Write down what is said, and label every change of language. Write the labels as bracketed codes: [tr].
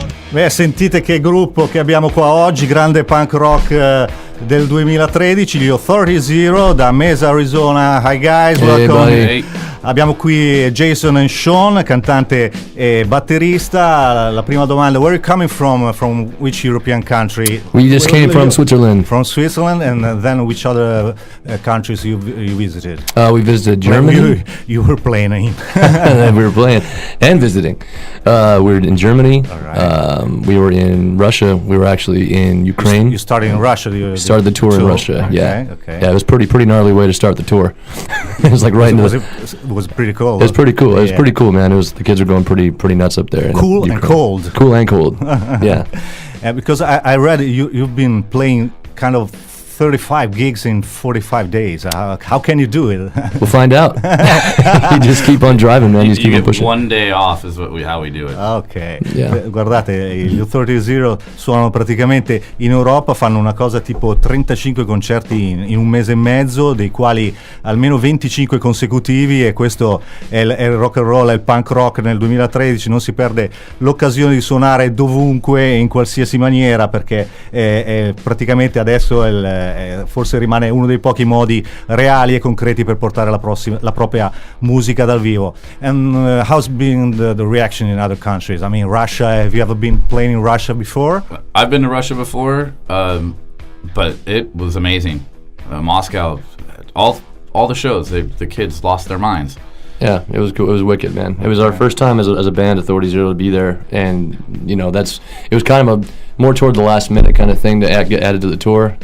[it] Beh, sentite che gruppo che abbiamo qua oggi, grande punk rock del 2013, gli Authority Zero da Mesa, Arizona. [en] Hi guys, welcome. Hey. [it] Abbiamo qui Jason and Sean, cantante e batterista. La prima domanda: [en] where are you coming from? From which European country? We just came from Switzerland. From Switzerland, and then which other countries you visited? We visited Germany. You were playing in. We were playing and visiting. We were in Germany. Right. We were in Russia. We were actually in Ukraine. You started in Russia. Started the tour in Russia. Okay, Yeah. Okay. Yeah, it was pretty gnarly way to start the tour. It was like right into It was pretty cool. It was pretty cool. It was pretty cool, man. It was, the kids were going pretty nuts up there. Cool and cold. Cool and cold. Yeah. Because I read you've been playing kind of 35 gigs in 45 days. How can you do it? We'll find out. You just keep on driving, man. You just keep on pushing. One day off is how we do it. Ok. Yeah. [it] Guardate, gli Authority Zero suonano praticamente in Europa, fanno una cosa tipo 35 concerti in un mese e mezzo, dei quali almeno 25 consecutivi, e questo è il rock and roll, è il punk rock nel 2013. Non si perde l'occasione di suonare dovunque, in qualsiasi maniera, perché praticamente adesso forse rimane uno dei pochi modi reali e concreti per portare la propria musica dal vivo. [en] And how's been the reaction in other countries? I mean, Russia, have you ever been playing in Russia before? I've been to Russia before, but it was amazing. Moscow, all the shows, the kids lost their minds. Yeah, it was cool. It was wicked, man. It was our first time as a band, Authority Zero, to be there, and you know it was kind of a more toward the last minute kind of thing to get added to the tour.